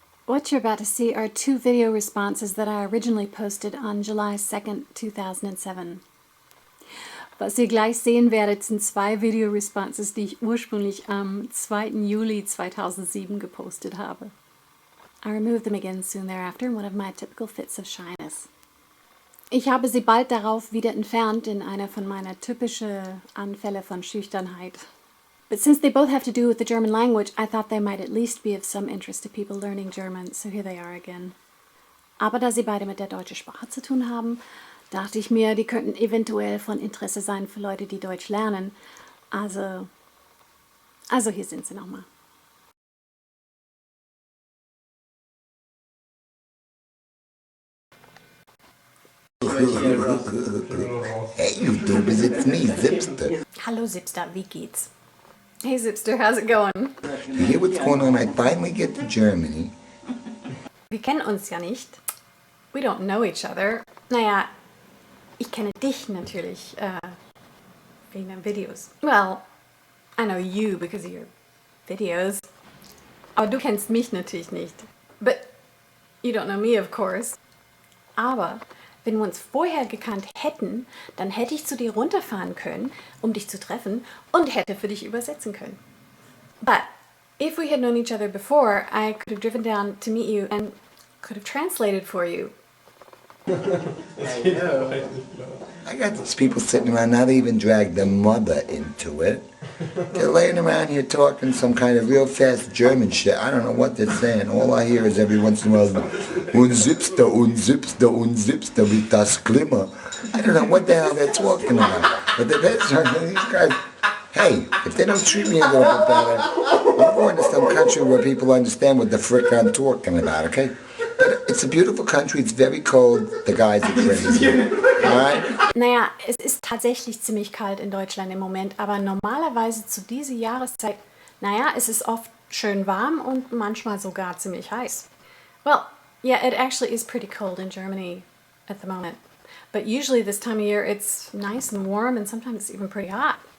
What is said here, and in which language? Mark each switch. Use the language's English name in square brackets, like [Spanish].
[English] What you're about to see are two video responses that I originally posted on July 2nd, 2007. [German] Was ihr gleich sehen werdet, sind zwei Video-Responses, die ich ursprünglich am 2. Juli 2007 gepostet habe. [English] I removed them again soon thereafter in one of my typical fits of shyness. [German] Ich habe sie bald darauf wieder entfernt in einer von meiner typischen Anfälle von Schüchternheit. [English] But since they both have to do with the German language, I thought they might at least be of some interest to people learning German, so here they are again. [German] Aber da sie beide mit der deutschen Sprache zu tun haben, dachte ich mir, die könnten eventuell von Interesse sein für Leute, die Deutsch lernen. Also hier sind sie nochmal. [English] Hey YouTube, it's me, Zipster. [German] Hallo Zipster, wie geht's? [English] Hey Zipster, how's it going? You hear what's going on? I finally get to Germany. [German] Wir kennen uns ja nicht. [English] We don't know each other. [German] Naja, ich kenne dich natürlich, wegen deinen Videos. [English] Well, I know you because of your videos. [German] Aber du kennst mich natürlich nicht. [English] But you don't know me, of course. [German] Aber wenn wir uns vorher gekannt hätten, dann hätte ich zu dir runterfahren können, um dich zu treffen und hätte für dich übersetzen können. [English] But if we had known each other before, I could have driven down to meet you and could have translated for you. I know. I got these people sitting around, now they even drag their mother into it. They're laying around here talking some kind of real fast German shit. I don't know what they're saying. All I hear is every once in a while, unzipster, unzipster, unzipster, [German] wie das Glimmer. [English] I don't know what the hell they're talking about. But these guys, hey, if they don't treat me a little bit better, I'm going to some country where people understand what the frick I'm talking about, okay? But it's a beautiful country, it's very cold, the guys are crazy. Alright? [German] Naja, es ist tatsächlich ziemlich kalt in Deutschland im Moment, aber normalerweise zu dieser Jahreszeit, naja, es ist oft schön warm und manchmal sogar ziemlich heiß. [English] Well, yeah, it actually is pretty cold in Germany at the moment. But usually this time of year it's nice and warm and sometimes it's even pretty hot.